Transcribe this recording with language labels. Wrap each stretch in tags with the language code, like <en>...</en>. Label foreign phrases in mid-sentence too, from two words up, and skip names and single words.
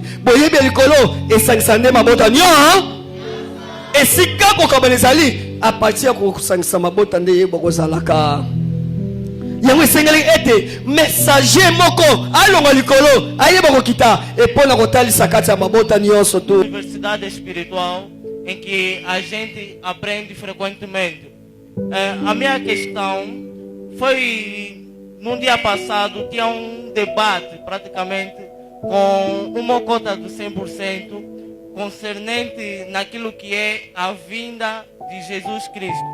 <ln>Boyebi ya likolo esangisande mabota nyo esika kokaba ezali</ln> <fr>a partir</fr> <ln>ko kusangisa mabota nde yebo kozalaka. Yango esengeli ete messager moko alonga likolo ayeba kokita epona kotalisa kati ya mabota nyonso to.</ln> <pt>Universidade espiritual em que a gente aprende frequentemente. A minha questão foi num dia passado tinha debate praticamente com uma cota de 100% concernente naquilo que é a vinda de Jesus Cristo.</pt>